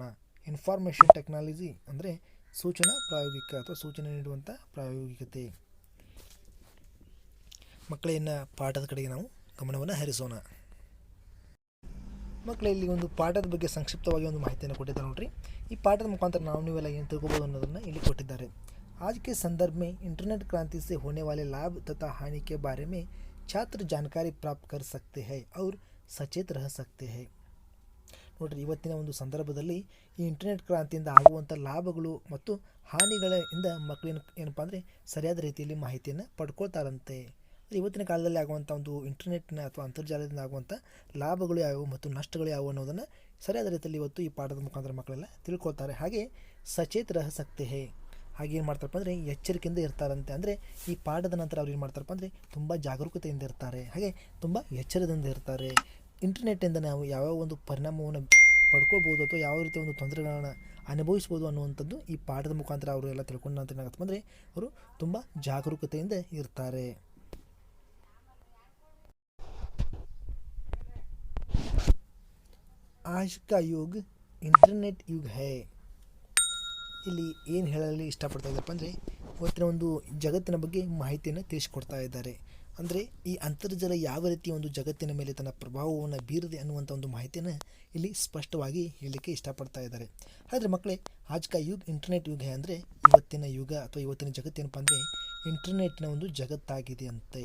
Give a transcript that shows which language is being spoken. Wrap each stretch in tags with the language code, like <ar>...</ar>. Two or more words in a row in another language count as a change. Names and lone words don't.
<en>information technology</en> <kn>ಅಂದರೆ ಸೂಚನಾ ಪ್ರಾಯೋಗಿಕ ಅಥವಾ ಸೂಚನೆ ನೀಡುವಂಥ ಪ್ರಾಯೋಗಿಕತೆ. ಮಕ್ಕಳನ್ನ ಪಾಠದ ಕಡೆಗೆ ನಾವು ಗಮನವನ್ನು ಹರಿಸೋಣ. ಮಕ್ಕಳೇ, ಇಲ್ಲಿ ಒಂದು ಪಾಠದ ಬಗ್ಗೆ ಸಂಕ್ಷಿಪ್ತವಾಗಿ ಒಂದು ಮಾಹಿತಿಯನ್ನು ಕೊಟ್ಟಿದ್ದಾರೆ ನೋಡ್ರಿ. ಈ ಪಾಠದ ಮುಖಾಂತರ ನೀವೆಲ್ಲ ಏನು ತಿಳ್ಕೊಬೋದು ಅನ್ನೋದನ್ನು ಇಲ್ಲಿ ಕೊಟ್ಟಿದ್ದಾರೆ.</kn> <hi>आज के संदर्भ में इंटरनेट क्रांति से होने वाले लाभ तथा हानि के बारे में छात्र जानकारी प्राप्त कर सकते हैं और सचेत रह सकते हैं.</hi> <kn>ನೋಡ್ರಿ, ಇವತ್ತಿನ ಒಂದು ಸಂದರ್ಭದಲ್ಲಿ ಈ ಇಂಟರ್ನೆಟ್ ಕ್ರಾಂತಿಯಿಂದ ಆಗುವಂಥ ಲಾಭಗಳು ಮತ್ತು ಹಾನಿಗಳಿಂದ ಮಕ್ಕಳು ಏನಪ್ಪ ಅಂದರೆ ಸರಿಯಾದ ರೀತಿಯಲ್ಲಿ ಮಾಹಿತಿಯನ್ನು ಪಡ್ಕೊಳ್ತಾರಂತೆ. ಇವತ್ತಿನ ಕಾಲದಲ್ಲಿ ಆಗುವಂಥ ಒಂದು ಇಂಟರ್ನೆಟ್ನ ಅಥವಾ ಅಂತರ್ಜಾಲದಿಂದ ಆಗುವಂಥ ಲಾಭಗಳು ಯಾವುವು ಮತ್ತು ನಷ್ಟಗಳು ಯಾವುವು ಅನ್ನೋದನ್ನು ಸರಿಯಾದ ರೀತಿಯಲ್ಲಿ ಇವತ್ತು ಈ ಪಾಠದ ಮುಖಾಂತರ ಮಕ್ಕಳೆಲ್ಲ ತಿಳ್ಕೊಳ್ತಾರೆ.</kn> <hi>ಹಾಗೆ सचेत रह सकते हैं.</hi> <kn>ಹಾಗೆ ಏನು ಮಾಡ್ತಾರಪ್ಪ ಅಂದರೆ ಎಚ್ಚರಿಕೆಯಿಂದ ಇರ್ತಾರಂತೆ. ಅಂದರೆ ಈ ಪಾಠದ ನಂತರ ಅವ್ರು ಏನು ಮಾಡ್ತಾರಪ್ಪ ಅಂದರೆ ತುಂಬ ಜಾಗರೂಕತೆಯಿಂದ ಇರ್ತಾರೆ, ಹಾಗೆ ತುಂಬ ಎಚ್ಚರದಿಂದ ಇರ್ತಾರೆ. ಇಂಟರ್ನೆಟ್ಟಿಂದ ನಾವು ಯಾವ್ಯಾವ ಒಂದು ಪರಿಣಾಮವನ್ನು ಪಡ್ಕೊಳ್ಬೋದು ಅಥವಾ ಯಾವ ರೀತಿಯ ಒಂದು ತೊಂದರೆಗಳನ್ನು ಅನುಭವಿಸ್ಬೋದು ಅನ್ನುವಂಥದ್ದು ಈ ಪಾಠದ ಮುಖಾಂತರ ಅವರು ಎಲ್ಲ ತಿಳ್ಕೊಂಡ ನಂತರ ಏನಾಗುತ್ತೆ ಅಂದರೆ ಅವರು ತುಂಬ ಜಾಗರೂಕತೆಯಿಂದ ಇರ್ತಾರೆ.</kn> <hi>आज का युग इंटरनेट युग है.</hi> <kn>ಇಲ್ಲಿ ಏನು ಹೇಳಲು ಇಷ್ಟಪಡ್ತಾ ಇದ್ದಪ್ಪ ಅಂದರೆ ಇವತ್ತಿನ ಒಂದು ಜಗತ್ತಿನ ಬಗ್ಗೆ ಮಾಹಿತಿಯನ್ನು ತಿಳಿಸ್ಕೊಡ್ತಾ ಇದ್ದಾರೆ. ಅಂದರೆ ಈ ಅಂತರ್ಜಾಲ ಯಾವ ರೀತಿ ಒಂದು ಜಗತ್ತಿನ ಮೇಲೆ ತನ್ನ ಪ್ರಭಾವವನ್ನು ಬೀರಿದೆ ಅನ್ನುವಂಥ ಒಂದು ಮಾಹಿತಿಯನ್ನು ಇಲ್ಲಿ ಸ್ಪಷ್ಟವಾಗಿ ಹೇಳಲಿಕ್ಕೆ ಇಷ್ಟಪಡ್ತಾ ಇದ್ದಾರೆ. ಆದರೆ ಮಕ್ಕಳೇ,</kn> <hi>आज का युग इंटरनेट युग</hi> <kn>ಅಂದರೆ ಇವತ್ತಿನ ಯುಗ ಅಥವಾ ಇವತ್ತಿನ ಜಗತ್ತೇನಪ್ಪ ಅಂದರೆ ಇಂಟರ್ನೆಟ್ನ ಒಂದು ಜಗತ್ತಾಗಿದೆ ಅಂತೆ.</kn>